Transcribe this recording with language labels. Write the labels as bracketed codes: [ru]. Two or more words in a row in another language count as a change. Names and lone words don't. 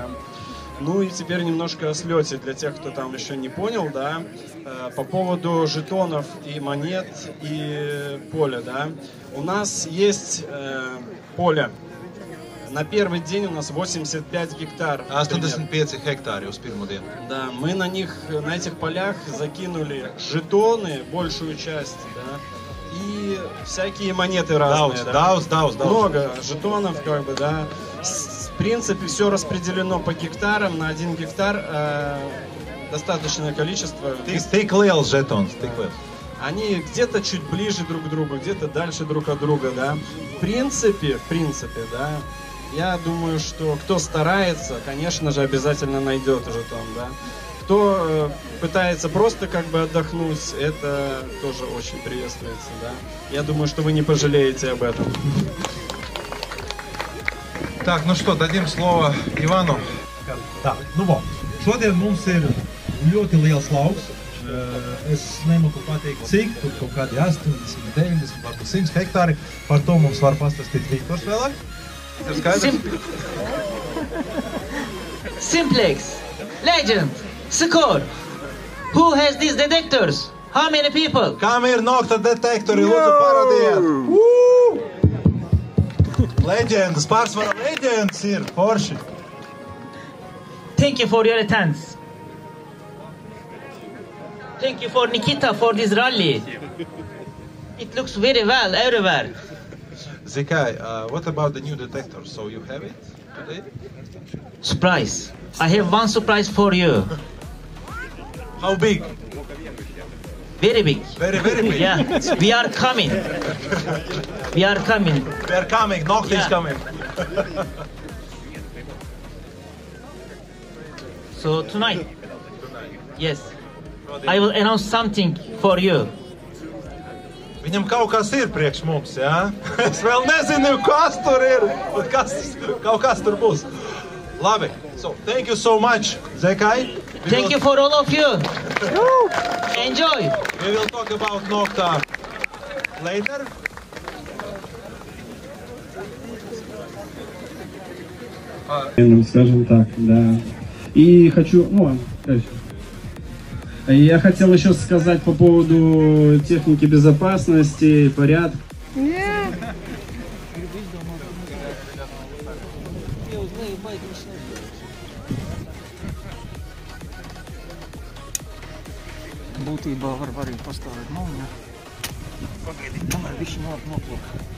[ru] Ну и теперь немножко о слете для тех, кто там еще не понял, да, по поводу жетонов и монет и поля, да. У нас есть поле. На первый день у нас 85 гектар. [lv] 85 hektāri uz pirmo dienu. [ru] Да, мы на этих полях закинули жетоны, большую часть, да, и всякие монеты разные. [lv] Daudz. [ru] Много жетонов, как бы, да. В принципе, все распределено по гектарам. На 1 гектар достаточное количество. [lv] Tik liels žetons, tik liels. [ru] Они где-то чуть ближе друг к другу, где-то дальше друг от друга, да. В принципе, да. Я думаю, что кто старается, конечно же, обязательно найдет жетон, да. Кто пытается просто как бы отдохнуть, это тоже очень приветствуется, да. Я думаю, что вы не пожалеете об этом. Так, ну что, дадим слово Ивану. [lv] Tā, nu vo, šodien mums ir ļoti liels lauks. Es nemaku pateikt, cik, tur kaut kādi 80, 90, varbūt 100 hektāri. Par to mums var pastāstīt Viktors vēlāk. Ir skaidrs? Simplex, Legend, Score. [en] Who has these detectors? How many people? [lv] Kam ir nokta detektori, lūdzu parādiet! Leģendas, pārsvarā leģendas ir, forši. [en] Thank you for your attendance. Thank you for Nikita for this rally. It looks very well everywhere. Zikai, what about the new detector? So you have it today? Surprise. I have one surprise for you. How big? Very big. Very big. Yeah, we are coming. We are coming. We are coming, Nokta is coming. So tonight, yes, I will announce something for you. [lv] Viņam kaut kas ir priekš mums, jā? Es vēl nezinu, kas tur ir, bet kaut kas tur būs. Labi, [en] so thank you so much, Zekai. Thank you for all of you. Enjoy. We will talk about Nocta later. [ru] Скажем так, да. И хочу, я хотел еще сказать по поводу техники безопасности, порядка. [lv] Būtībā var arī pastāvēt malā. Pagaidīt, kamēr viņš noplūk.